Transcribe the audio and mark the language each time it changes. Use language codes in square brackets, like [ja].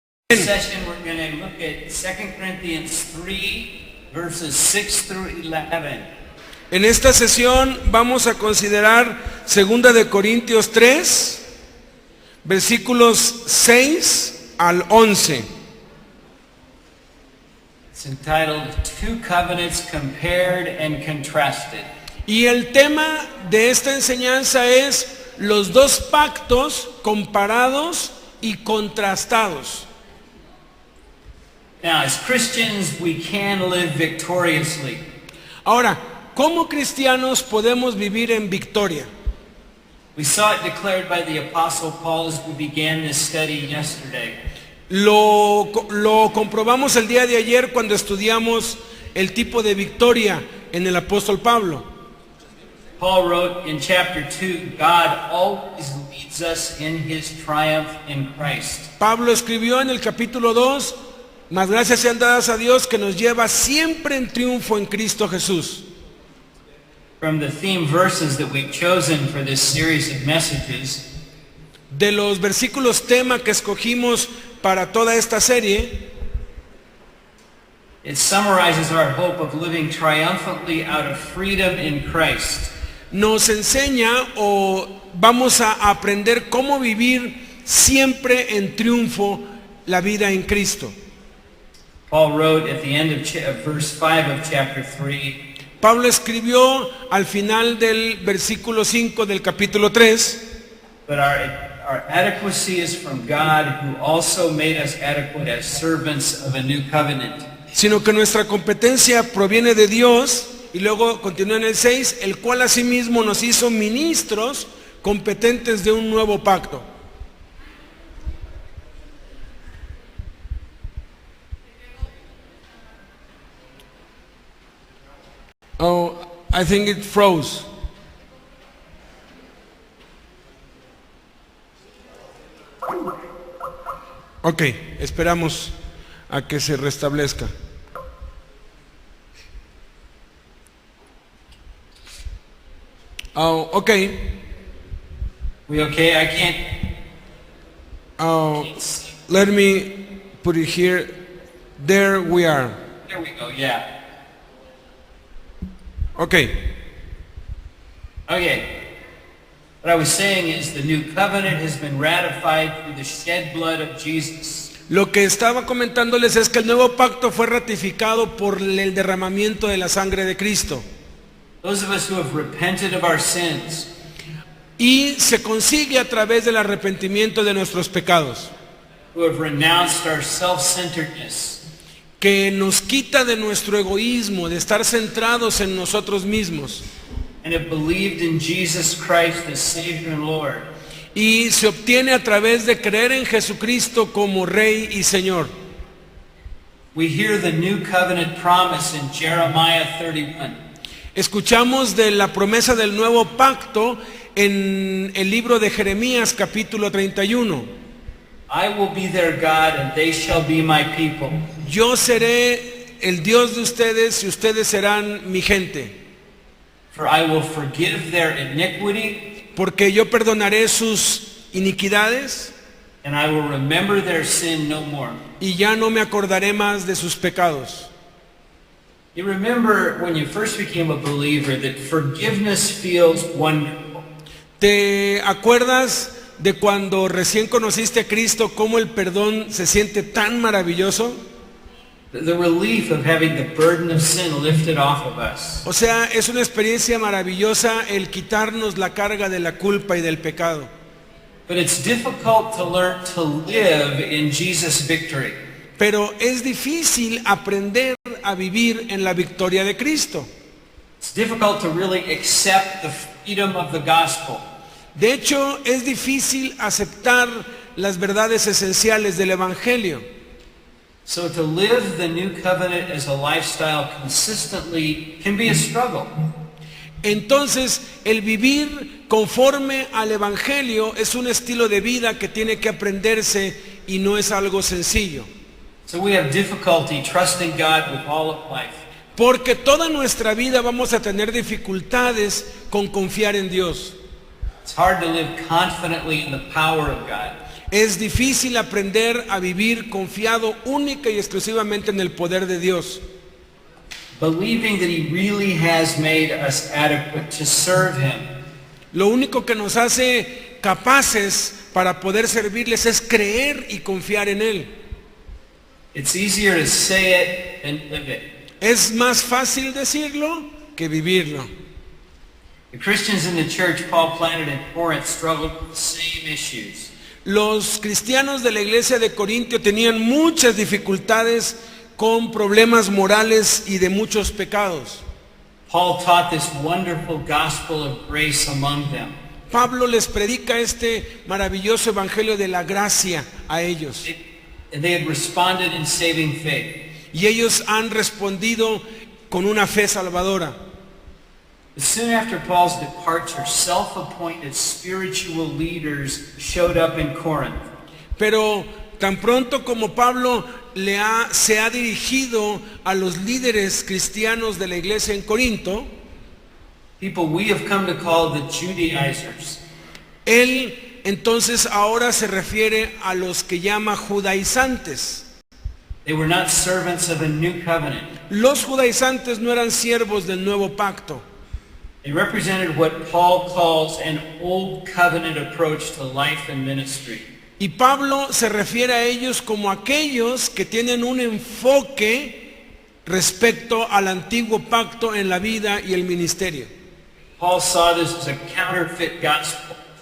[en] This session we're going to look at 2 Corinthians 3 verses 6 through 11. [es] En esta sesión vamos a considerar 2 de Corintios 3, versículos 6 al 11. [en] It's entitled Two Covenants Compared and Contrasted. [es] Y el tema de esta enseñanza es los dos pactos comparados y contrastados. [en] Now, as Christians, we can live victoriously. [es] Ahora, ¿cómo cristianos podemos vivir en victoria? [en] We saw it declared by the Apostle Paul as we began this study yesterday. [es] Lo comprobamos el día de ayer cuando estudiamos el tipo de victoria en el apóstol Pablo. [en] Paul wrote in chapter 2, God always leads us in his triumph in Christ. [es] Pablo escribió en el capítulo 2, mas gracias sean dadas a Dios que nos lleva siempre en triunfo en Cristo Jesús. [en] From the theme verses that we've chosen for this series of messages, [es] De los versículos tema que escogimos para toda esta serie, [en] it summarizes our hope of living triumphantly out of freedom in Christ. [es] nos enseña o vamos a aprender cómo vivir siempre en triunfo la vida en Cristo. [en] Paul wrote at the end of verse 5 of chapter 3, [es] Pablo escribió al final del versículo 5 del capítulo 3, [en] but our adequacy is from God, who also made us adequate as servants of a new covenant. [es] sino que nuestra competencia proviene de Dios, y luego continúa en el 6, el cual asimismo nos hizo ministros competentes de un nuevo pacto. [en] Oh, I think it froze. [es] Ok, esperamos a que se restablezca. [en] Oh, okay. We okay? I can't. Oh, let me put it here. There we are. There we go. Yeah. Okay. Okay. What I was saying is the new covenant has been ratified through the shed blood of Jesus. [es] Lo que estaba comentándoles es que el nuevo pacto fue ratificado por el derramamiento de la sangre de Cristo. [en] Those of us who have repented of our sins, [es] Y se consigue a través del arrepentimiento de nuestros pecados, [en] who have renounced our self-centeredness, [es] que nos quita de nuestro egoísmo, de estar centrados en nosotros mismos, [en] and have believed in Jesus Christ as Savior and Lord. [es] y se obtiene a través de creer en Jesucristo como Rey y Señor. [en] We hear the new covenant promise in Jeremiah 31. [es] Escuchamos de la promesa del nuevo pacto en el libro de Jeremías capítulo 31. [en] I will be their God and they shall be my people. [es] Yo seré el Dios de ustedes y ustedes serán mi gente, [en] For I will forgive their iniquity [es] porque yo perdonaré sus iniquidades [en] and I will remember their sin no more. [es] y ya no me acordaré más de sus pecados. [en] You remember when you first became a believer that forgiveness feels wonderful. [es] ¿Te acuerdas de cuando recién conociste a Cristo, cómo el perdón se siente tan maravilloso? [en] The relief of having the burden of sin lifted off of us. [es] O sea, es una experiencia maravillosa el quitarnos la carga de la culpa y del pecado. [en] But it's difficult to learn to live in Jesus' victory. [es] Pero es difícil aprender a vivir en la victoria de Cristo. [en] It's difficult to really accept the freedom of the gospel. [es] De hecho, es difícil aceptar las verdades esenciales del Evangelio. [en] So to live the new covenant as a lifestyle consistently can be a struggle. [es] Entonces, el vivir conforme al Evangelio es un estilo de vida que tiene que aprenderse y no es algo sencillo. [en] So we have difficulty trusting God with all of life. [es] Porque toda nuestra vida vamos a tener dificultades con confiar en Dios. [en] It's hard to live confidently in the power of God. [es] Es difícil aprender a vivir confiado única y exclusivamente en el poder de Dios, [en] believing that He really has made us adequate to serve Him. [es] Lo único que nos hace capaces para poder servirles es creer y confiar en Él. [en] It's easier to say it than live it. [es] Es más fácil decirlo que vivirlo. [en] The Christians in the church Paul planted in Corinth struggled with the same issues. [es] Los cristianos de la iglesia de Corintio tenían muchas dificultades con problemas morales y de muchos pecados. [en] Paul taught this wonderful gospel of grace among them. [es] Pablo les predica este maravilloso evangelio de la gracia a ellos. [en] And they had responded in saving faith. [es] Y ellos han respondido con una fe salvadora. [en] But soon after Paul's departure, self-appointed spiritual leaders showed up in Corinth. [es] Pero tan pronto como Pablo se ha dirigido a los líderes cristianos de la iglesia en Corinto, [en] People we have come to call the Judaizers. [es] él entonces ahora se refiere a los que llama judaizantes. [en] They were not servants of a new covenant. [es] Los judaizantes no eran siervos del nuevo pacto. [en] They represented what Paul calls an old covenant approach to life and ministry. [es] Y Pablo se refiere a ellos como aquellos que tienen un enfoque respecto al antiguo pacto en la vida y el ministerio. [en] Paul saw this as a counterfeit gospel.